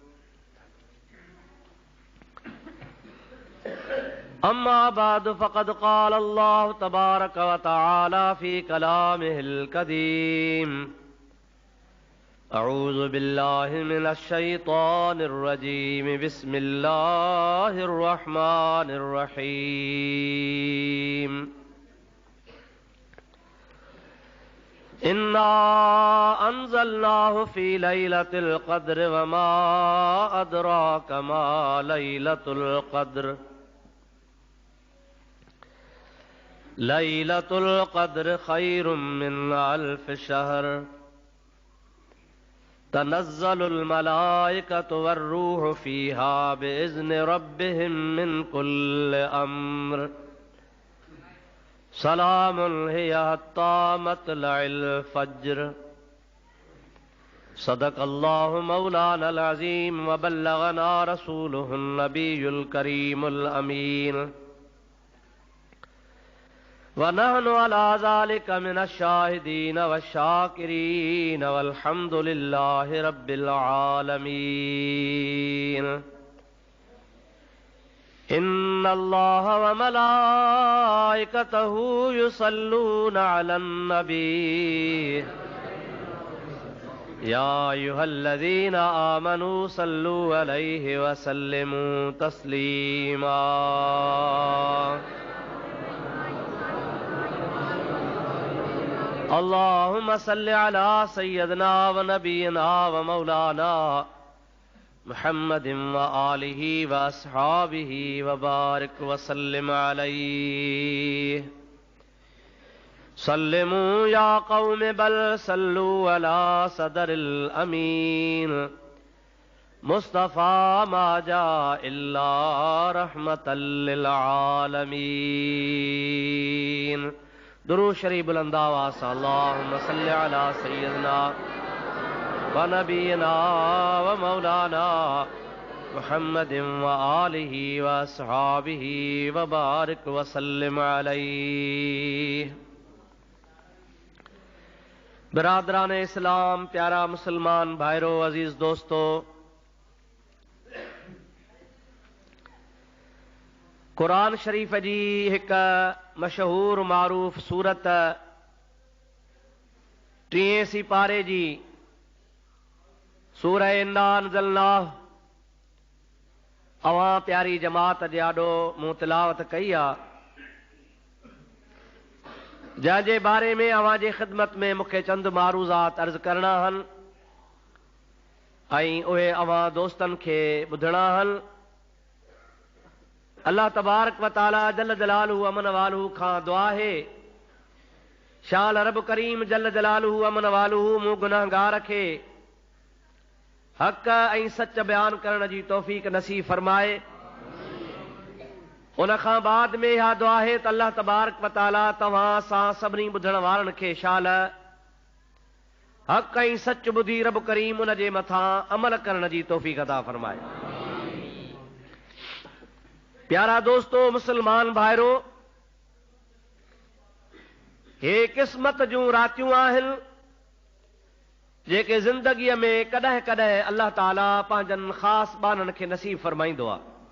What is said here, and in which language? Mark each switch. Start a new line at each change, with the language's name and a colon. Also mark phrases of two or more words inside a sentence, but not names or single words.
Arabic: أما بعد فقد قال الله تبارك وتعالى في كلامه القديم أعوذ بالله من الشيطان الرجيم بسم الله الرحمن الرحيم. إنا أنزلناه في ليلة القدر وما أدراك ما ليلة القدر. ليلة القدر خير من ألف شهر تنزل الملائكة والروح فيها بإذن ربهم من كل أمر سلام هي حتى مطلع الفجر. صدق الله مولانا العظيم وبلغنا رسوله النبي الكريم الأمين ونحن على ذلك من الشاهدين وشاكرين والحمد لله رب العالمين. إن الله وملائكته يصلون على النبي يا أيها الذين آمنوا صلوا عليه وسلموا تسليما. اللهم صل على سيدنا ونبينا ومولانا محمد وآله وأصحابه وبارك وسلم عليه. سلموا يا قوم بل صلوا على صدر الأمين مصطفى ما جاء إلا رحمة للعالمين.
Urdu: درود شریف بلند آواز سے
Arabic: اللهم صل على سيدنا ونبينا ومولانا محمد وآله وأصحابه وبارك وسلم عليه.
Sindhi: बिरादरान इस्लाम, प्यारा मुसलमान भाइरों, अजीज दोस्तों, कुरान शरीफ जी एक मशहूर मारूफ सूरत टीं सिपारे जी सूरह इन्ना अंज़लनाहु अवां प्यारी जमात जे आॾो मूं तिलावत कई आहे, जंहिंजे बारे में अवां जे ख़िदमत में मूंखे चंद मारूज़ात अर्ज़ करणा आहिनि ऐं उहे अवां दोस्तनि खे ॿुधणा आहिनि।
Arabic: الله تبارك وتعالى جل جلاله عم نواله
Sindhi: खां दुआ है, शाल रब करीम
Arabic: جل جلاله عم نواله
Sindhi: मूं गुनाहगार खे हक़ ऐं सच बयान करण जी तौफ़ीक़ नसीब फरमाए। उन खां बाद में इहा दुआ है त
Arabic: الله تبارك وتعالى
Sindhi: तव्हां सां सभिनी ॿुधण वारनि खे शाल हक़ ऐं सच ॿुधी रब करीम उन जे मथां अमल करण जी तौफ़ीक़ अता फरमाए। प्यारा दोस्तो मुसलमान भाइरो, हे क़िस्मत जूं रातियूं आहिनि जेके ज़िंदगीअ में कॾहिं कॾहिं अल्लाह ताला पंहिंजनि ख़ासि ॿाननि खे नसीब फरमाईंदो आहे।